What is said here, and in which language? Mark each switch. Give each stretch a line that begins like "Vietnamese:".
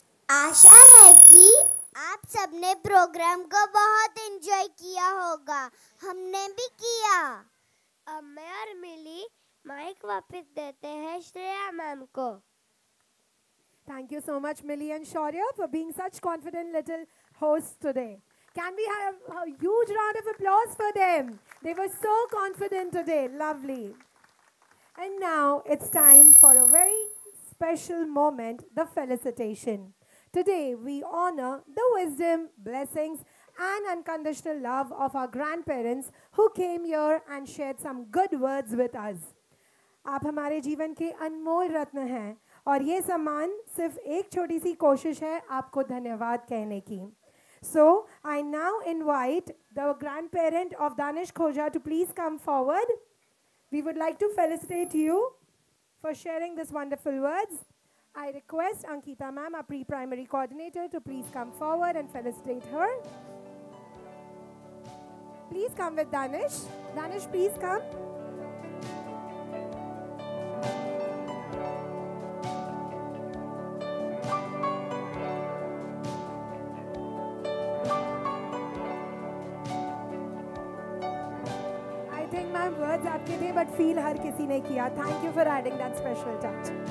Hindi: आशा है कि आप सबने प्रोग्राम को बहुत एंजॉय किया होगा. हमने भी किया. अब मैं और मिली माइक वापस देते हैं श्रेया मैम को.
English: Thank you so much, Millie and Shaurya, for being such confident little hosts today. Can we have a huge round of applause for them? They were so confident today. Lovely. And now it's time for a very special moment, the felicitation. Today, we honor the wisdom, blessings, and unconditional love of our grandparents who came here and shared some good words with us.
Hindi: आप हमारे जीवन के अनमोल रत्न हैं और ये सम्मान सिर्फ एक छोटी सी कोशिश है आपको धन्यवाद कहने की.
English: So, I now invite the grandparent of Danish Khoja to please come forward. We would like to felicitate you for sharing these wonderful words. I request Ankita ma'am, our pre-primary coordinator, to please come forward and felicitate her. Please come with Danish. Danish, please come. I think ma'am words
Hindi: आपके थे,
English: but feel
Hindi: हर किसी ने किया.
English: Thank you for adding that special touch.